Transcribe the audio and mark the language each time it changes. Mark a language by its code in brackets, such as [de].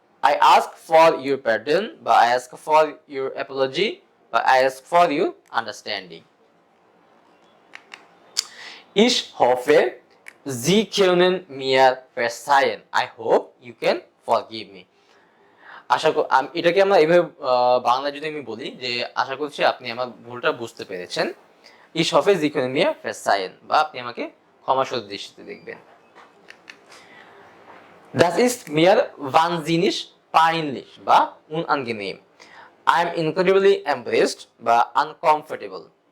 [en] I ask for your pardon [bn] বা [en] I ask for your apology বা I ask for your understanding. [de] Ich hoffe, Sie können mir verzeihen. [en] I hope you can forgive me. [bn] আশা করি এটাকে আমরা এইভাবে বাংলা যদি আমি বলি যে আশা করছি আপনি আমার ভুলটা বুঝতে পেরেছেন। [de] Ich hoffe, Sie können mir verzeihen [bn] বা আপনি আমাকে ক্ষমাসুন্দর দৃষ্টিতে দেখবেন। [de] Das ist mir wahnsinnig peinlich [bn] বা [de] unangenehm. [en] I am incredibly embarrassed [bn] বা [en] uncomfortable.